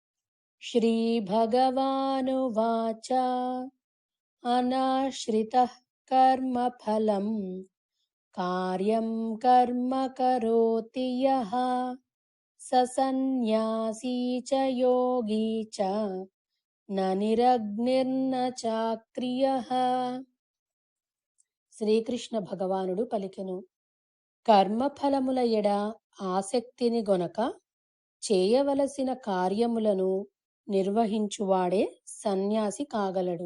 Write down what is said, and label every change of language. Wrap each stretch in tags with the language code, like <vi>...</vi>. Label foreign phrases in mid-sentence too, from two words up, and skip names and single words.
<sa>श्रीभगवानुवाच अनाश्रितः कर्मफलम् कार्यं कर्म करोति यः स सन्न्यासी च योगी च न నిరగ్నిర్న చాక్రియః.</sa> <te>శ్రీకృష్ణ భగవానుడు పలికెను, కర్మఫలముల ఎడ ఆసక్తిని గొనక చేయవలసిన కార్యములను నిర్వహించువాడే సన్యాసి కాగలడు.</te>